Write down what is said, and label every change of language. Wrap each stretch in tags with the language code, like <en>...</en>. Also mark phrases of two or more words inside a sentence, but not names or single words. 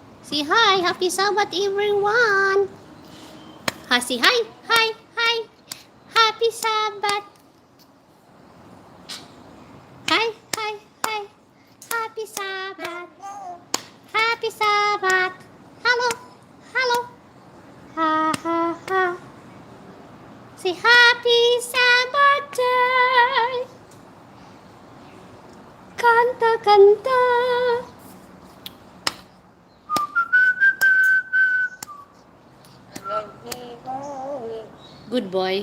<en>Say hi, happy Sabbath everyone. Ha, say hi, hi, hi. Happy Sabbath. Hi, hi, hi. Happy Sabbath. Happy Sabbath. Hello, hello. Ha, ha, ha. Say happy Sabbath day. Kanta, kanta. Good boy.</en>